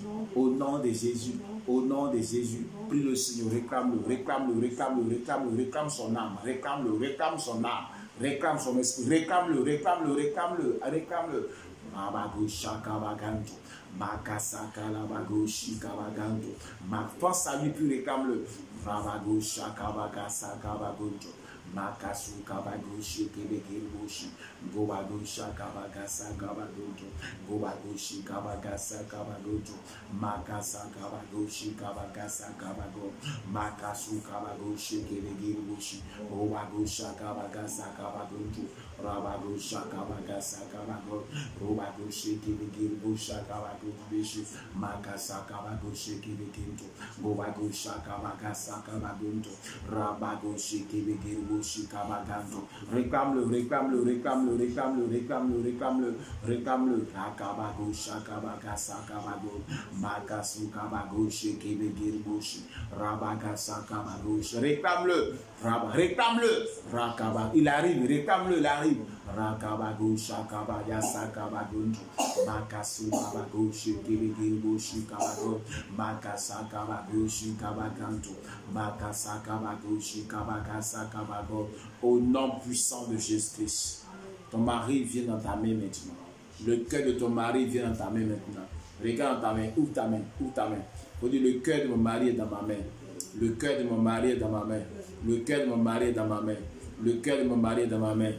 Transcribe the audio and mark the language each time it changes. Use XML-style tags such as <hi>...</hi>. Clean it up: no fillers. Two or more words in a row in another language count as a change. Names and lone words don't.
<fr>Au nom de Jésus. Au nom de Jésus. Prie le Seigneur. Réclame-le. Réclame-le. Réclame-le. Réclame-le. Réclame son âme. Réclame-le. Réclame son âme. Réclame son esprit. Réclame-le. Réclame-le. Réclame-le. Réclame-le. Pense à lui, puis réclame-le. Makasu kabagoshi kebekirushi gobagosha kabagasa kabagoto gobagoshi kabagasa kabagoto makasa kabagoshi kabagasa kabago makasu kabagoshi kebekirushi gobagosha kabagasa kabagoto rabagosha kabagasa kabago robagoshi kebekirusha kabagoto bishi makasa kabagoshi kebekinto gobagosha kabagasa kabagoto rabagoshi kebekirushi réclame-le, réclame-le, réclame-le, réclame-le, réclame-le, réclame-le, réclame-le. Rakabago, shakabaga, sakabago, makasu kabago, shekebegirbushi, rabaga, sakabago, réclame-le, réclame-le, rakaba, il arrive, réclame-le, il arrive. Rakabago, shakabaya, sakabago, makasu kabago, shekebegirbushi, kabago, makasa kabago, shikabaganto, makasa kabago, shikabaga, sakabago. Au nom puissant de Jésus-Christ, ton mari vient dans ta main maintenant. Le cœur de ton mari vient dans ta main maintenant. Regarde dans ta main, ouvre ta main, ouvre ta main. Faut dire, le cœur de mon mari est dans ma main. Le cœur de mon mari est dans ma main. Le cœur de mon mari est dans ma main. Le cœur de mon mari est dans ma main.</fr>